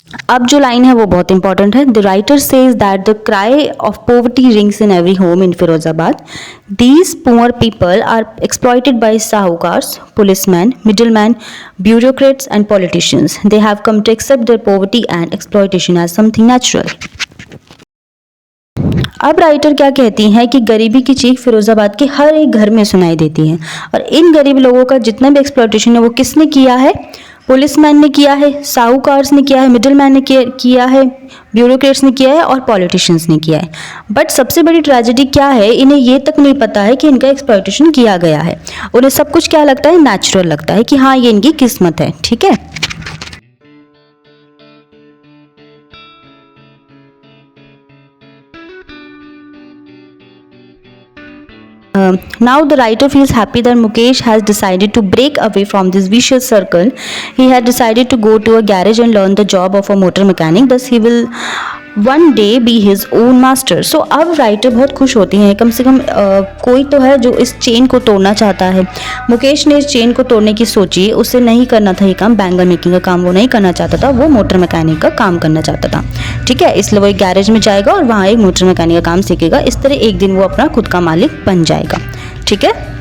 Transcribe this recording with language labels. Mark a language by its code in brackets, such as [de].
[hi] अब जो लाइन है वो बहुत इंपॉर्टेंट है। [en] The writer says that the cry of poverty rings in every home in Firozabad. These poor people are exploited by sahukars, policemen, middlemen, bureaucrats and politicians. They have come to accept their poverty and exploitation as something natural. [hi] अब writer क्या कहती हैं कि गरीबी की चीख फिरोजाबाद के हर एक घर में सुनाई देती है, और इन गरीब लोगों का जितना भी एक्सप्लॉइटेशन है वो किसने किया है? पुलिसमैन ने किया है, साहूकार्स ने किया है, मिडिलमैन ने किया है, ब्यूरोक्रेट्स ने किया है और पॉलिटिशियंस ने किया है। बट सबसे बड़ी ट्रेजेडी क्या है, इन्हें ये तक नहीं पता है कि इनका एक्सप्लॉइटेशन किया गया है। उन्हें सब कुछ क्या लगता है? नेचुरल लगता है कि हाँ ये इनकी किस्मत है, ठीक है। [en] Now the writer feels happy that Mukesh has decided to break away from this vicious circle. He had decided to go to a garage and learn the job of a motor mechanic. Thus he will one day be his own master. [hi] So अब writer बहुत खुश होती हैं, कम से कम कोई तो है जो इस चेन को तोड़ना चाहता है। मुकेश ने इस चेन को तोड़ने की सोची, उसे नहीं करना था ये काम, बैंगल मेकिंग का काम वो नहीं करना चाहता था, वो मोटर मैकेनिक का काम करना चाहता था, ठीक है। इसलिए वो एक गैरेज में जाएगा और वहाँ एक मोटर मैकेनिक का काम सीखेगा। इस तरह एक दिन वो अपना खुद का मालिक बन जाएगा, ठीक है।